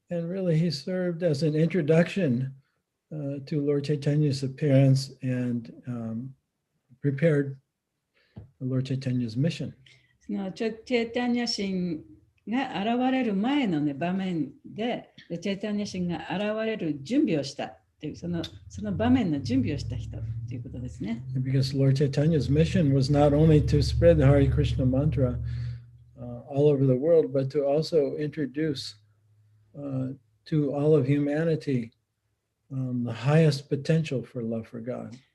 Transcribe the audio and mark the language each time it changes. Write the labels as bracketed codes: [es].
[en] And really, he served as an introduction to Lord Chaitanya's appearance and prepared Lord Chaitanya's mission. [ja] そのチェイタニャ神が現れる前の、ね、場面で、チェイタニャ神が現れる準備をしたという、その場面の準備をした人ということですね。 [en] Because Lord Chaitanya's mission was not only to spread the Hare Krishna mantra all over the world, but to also introduce to all of humanity the highest potential for love for God.